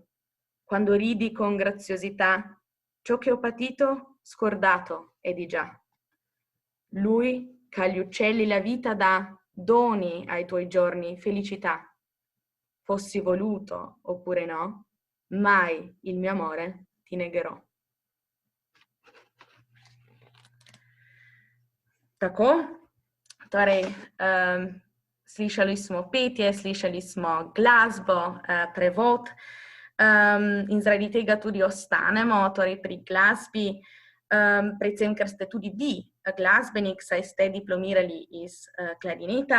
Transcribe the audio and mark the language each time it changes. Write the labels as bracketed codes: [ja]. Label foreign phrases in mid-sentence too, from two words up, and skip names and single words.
[it] Quando ridi con graziosità, ciò che ho patito, scordato è di già. Lui che agli uccelli la vita dà, doni ai tuoi giorni felicità. Fossi voluto oppure no, mai il mio amore ti negherò. [sl] Tako, torej, slišali smo petje, slišali smo glasbo, prevod. In zaradi tega tudi ostanemo torej pri glasbi, predvsem ker ste tudi vi glasbenik, saj ste diplomirali iz klarineta.